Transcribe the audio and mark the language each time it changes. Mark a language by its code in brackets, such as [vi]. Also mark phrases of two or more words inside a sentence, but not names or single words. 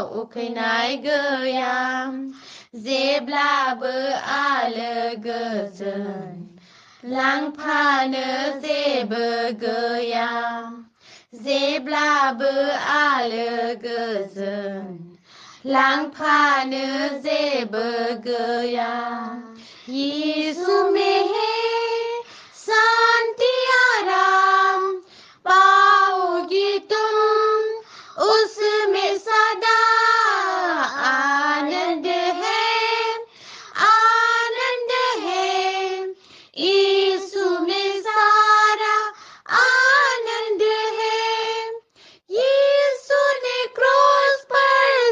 [brx] उखैनाय गैया जेब्लाबो आलो गोजोन लांफानो जेबो गैया जेब्लाबो आलो गोजोन लांफानो जेबो गैया [hi] यीशु में है शांति आराम पाओगी तुम उसमें सदा आनंद है यीशु में सारा आनंद है यीशु ने क्रॉस पर